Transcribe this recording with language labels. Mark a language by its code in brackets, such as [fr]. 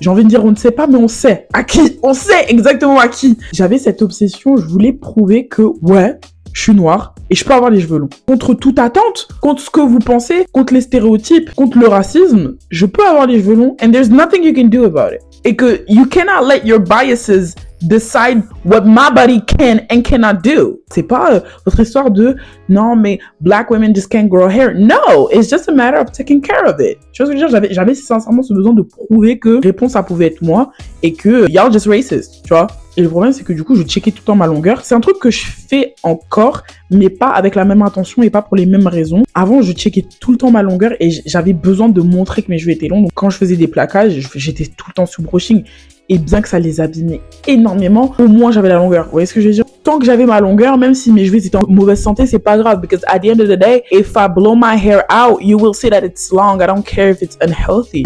[fr] J'ai envie de dire on ne sait pas, mais on sait. À qui ? On sait exactement à qui. J'avais cette obsession, je voulais prouver que, ouais, je suis noire et je peux avoir les cheveux longs. Contre toute attente, contre ce que vous pensez, contre les stéréotypes, contre le racisme, je peux avoir les cheveux longs [en] and there's nothing you can do about it. [fr] Et que [en] you cannot let your biases decide what my body can and cannot do. [fr] C'est pas votre histoire de non mais [en] black women just can't grow hair. No, it's just a matter of taking care of it. [fr] Tu vois ce que je veux dire? J'avais sincèrement ce besoin de prouver que réponse ça pouvait être moi et que [en] y'all just racist, [fr] tu vois. Et le problème c'est que du coup je checkais tout le temps ma longueur. C'est un truc que je fais encore mais pas avec la même intention et pas pour les mêmes raisons. Avant je checkais tout le temps ma longueur et j'avais besoin de montrer que mes cheveux étaient longs. Donc quand je faisais des plaquages, j'étais tout le temps sous brushing. Et bien que ça les abîmait énormément, au moins j'avais la longueur. Vous voyez ce que je veux dire? Tant que j'avais ma longueur, même si mes cheveux étaient en mauvaise santé, c'est pas grave. [en] Because at the end of the day, if I blow my hair out, you will see that it's long. I don't care if it's unhealthy.